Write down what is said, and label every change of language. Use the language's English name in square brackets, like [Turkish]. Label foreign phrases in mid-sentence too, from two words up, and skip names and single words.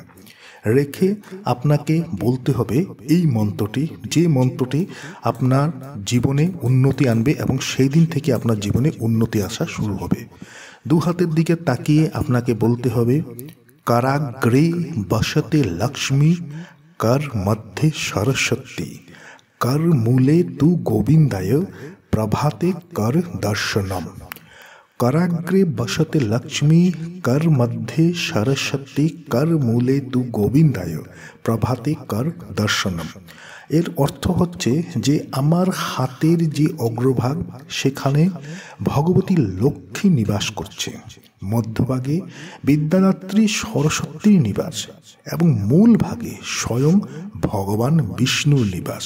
[Bangla] রেখে আপনাকে বলতে হবে এই মন্ত্রটি, যে মন্ত্রটি আপনার জীবনে উন্নতি আনবে এবং সেই দিন থেকে আপনার জীবনে উন্নতি আসা শুরু হবে। 2 হাতের দিকে তাকিয়ে আপনাকে বলতে হবে, [Sanskrit] কারাগ্রে বসতে লক্ষ্মী, কর মধ্যে সরস্বতী, কর মূলে তু গোবিন্দায়, প্রভাতে কর দর্শনম। कराग्रे बसते लक्ष्मी कर मध्य सरस्वती कर मूले तु गोविंदाय प्रभाते कर दर्शनम। [Bangla] এর অর্থ হচ্ছে যে আমার হাতের যে অগ্রভাগ সেখানে ভগবতী লক্ষ্মী নিবাস করছে, মধ্যভাগে বিদ্যাদাত্রী সরস্বতীর নিবাস এবং মূল ভাগে স্বয়ং ভগবান বিষ্ণুর নিবাস।